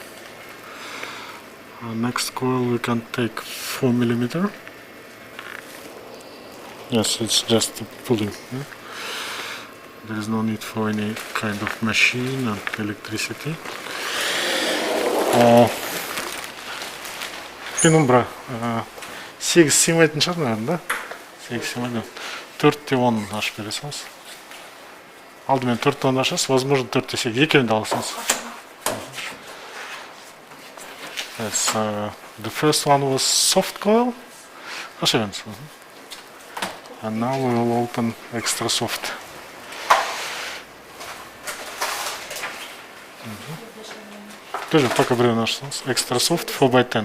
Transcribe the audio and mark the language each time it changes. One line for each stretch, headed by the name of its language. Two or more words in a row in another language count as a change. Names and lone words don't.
English: Next coil we can take 4 millimeter. Yes, it's just pulling. Yeah? There is no need for any kind of machine and electricity.
Kazakh: Penumbra 8 симайтын шығар,
Russian: наверное, да?
Kazakh: 8 симайды. 4-10 ашып бересіңіз. Алдымен 4-10 ашасыз, возможно 4-8. Екеуін де аласыңыз.
English: Yes, the first one was soft coil. And now we will open extra soft.
Russian: Тоже пока брю наш
English: extra soft
Russian: 4x10.